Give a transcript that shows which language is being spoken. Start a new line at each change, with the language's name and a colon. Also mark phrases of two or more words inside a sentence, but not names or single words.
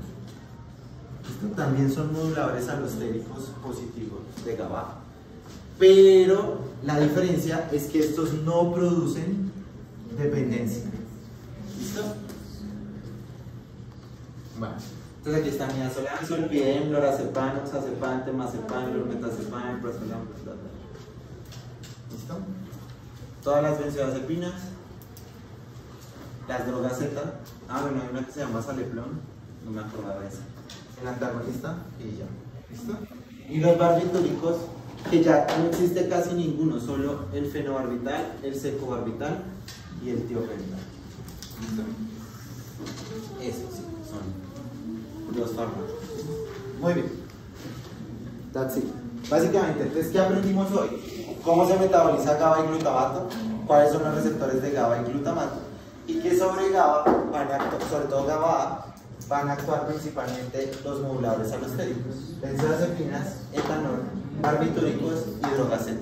Spanish: Estos también son moduladores alostéricos positivos de GABA, pero la diferencia es que estos no producen dependencia. ¿Listo? Bueno, entonces aquí está midazolam, zolpidem, lorazepam, oxazepam, temazepam, lormetazepam, prazolam, ¿listo? Todas las benzodiazepinas, las drogas Z. Bueno, hay una que se llama Saleplon, no me acordaba de esa. El antagonista y ya. ¿Listo? Y los barbitúricos, que ya no existe casi ninguno, solo el fenobarbital, el secobarbital y el tiopental. ¿Listo? Esos sí, son los fármacos. Muy bien.
English: That's it.
Spanish: Básicamente, entonces, ¿qué aprendimos hoy? ¿Cómo se metaboliza GABA y glutamato? ¿Cuáles son los receptores de GABA y glutamato? Y que sobre GABA van a actuar, sobre todo GABA A, van a actuar principalmente los moduladores alostéricos, benzodiazepinas, etanol, barbitúricos y drogas Z.